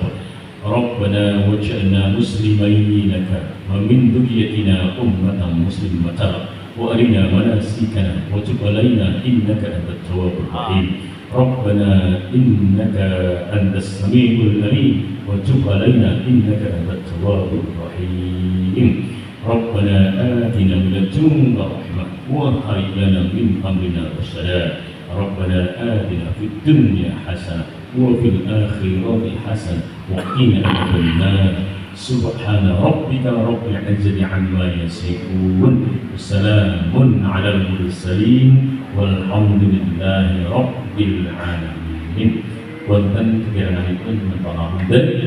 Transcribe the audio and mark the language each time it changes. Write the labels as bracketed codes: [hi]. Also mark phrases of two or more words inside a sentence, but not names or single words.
[ar] ربنا واجعلنا مسلمين لك و من ذريتنا أمة مسلمة و أرنا مناسكنا و تب علينا إنك أنت التواب الرحيم. ربنا إنك أنت السميع العليم و تب علينا إنك أنت التواب الرحيم. ربنا آتنا من لدنك رحمة و هيئ لنا من أمرنا رشدا. ربنا آتنا في الدنيا حسنة و في الآخرة حسنة و قنا عذاب النار. سبحان ربك رب العزة عما يصفون سلام على المرسلين والحمد لله رب العالمين. [jv] Wonten kegiranganipun menawi